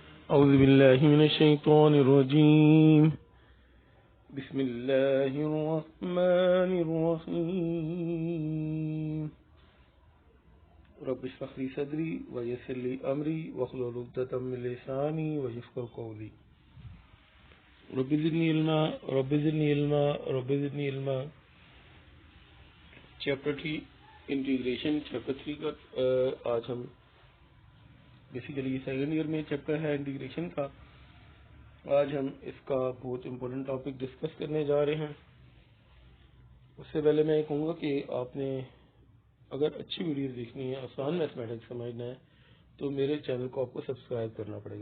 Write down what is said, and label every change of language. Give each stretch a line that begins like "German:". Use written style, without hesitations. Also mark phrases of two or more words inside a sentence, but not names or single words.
Arabic: أعوذ بالله من الشيطان الرجيم بسم الله الرحمن الرحيم رب اشرح لي صدري ويسر لي أمري واحلل عقدة من لساني يفقهوا قولي رب زدني علما رب زدني علما رب زدني علما.
English: chapter 3 integration chapter 3
Urdu: کا آج ہم
English: basically second year
Urdu: میں چیپٹر ہے انٹیگریشن کا. آج ہم اس کا بہت
English: important topic discuss
Urdu: کرنے جا رہے ہیں. اس سے پہلے میں یہ کہوں گا کہ آپ نے اگر اچھی ویڈیو دیکھنی ہے، آسان میتھمیٹکس سمجھنا ہے، تو میرے چینل کو آپ کو سبسکرائب کرنا پڑے گا.